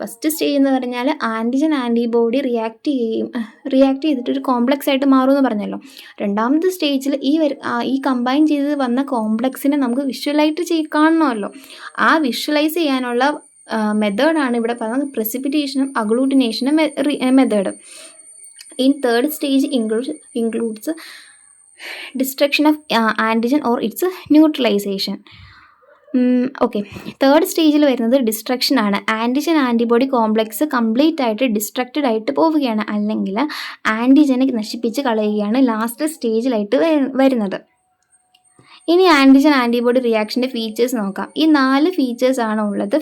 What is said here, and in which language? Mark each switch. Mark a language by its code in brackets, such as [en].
[ml] First stage എന്ന് പറഞ്ഞാൽ antigen antibody react ചെയ്തിട്ട് ഒരു കോംപ്ലക്സ് ആയിട്ട് മാറുമെന്ന് പറഞ്ഞല്ലോ. രണ്ടാമത്തെ സ്റ്റേജിൽ ഈ കമ്പൈൻ ചെയ്ത് വന്ന കോംപ്ലക്സിനെ നമുക്ക് വിഷ്വലായിട്ട് കാണണമല്ലോ. ആ വിഷ്വലൈസ് ചെയ്യാനുള്ള മെത്തേഡാണ് ഇവിടെ പറയുന്നത് പ്രസിപ്പിറ്റേഷനും അഗ്ലൂട്ടിനേഷനും method. [en] In third stage includes destruction of antigen or its neutralization. [ml] Okay, third സ്റ്റേജിൽ വരുന്നത് ഡിസ്ട്രക്ഷൻ ആണ്. ആൻറ്റിജൻ ആൻറ്റിബോഡി കോംപ്ലക്സ് കംപ്ലീറ്റ് ആയിട്ട് ഡിസ്ട്രക്റ്റഡ് ആയിട്ട് പോവുകയാണ്, അല്ലെങ്കിൽ ആൻറ്റിജനെ നശിപ്പിച്ച് കളയുകയാണ് ലാസ്റ്റ് സ്റ്റേജിലായിട്ട് വരുന്നത്. ഇനി ആൻറ്റിജൻ ആൻറ്റിബോഡി റിയാക്ഷൻ്റെ ഫീച്ചേഴ്സ് നോക്കാം. ഈ 4 ഫീച്ചേഴ്സ് ആണ് ഉള്ളത്.